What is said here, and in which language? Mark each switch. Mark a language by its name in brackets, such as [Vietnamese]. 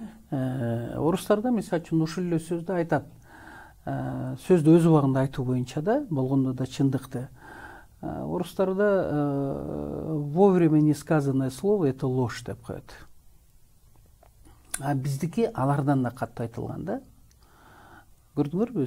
[Kyrgyz] Орустарда мисалы үчүн ушул эле сөздү айтат. Сөздү өз убагында айтуу боюнча да, болгондо да чындыкты. [Russian] Орустарда вовремя не сказанное слово это ложь [Kyrgyz] деп коет. А биздики алардан да катуу айтылган да. Көрдүңөрбү?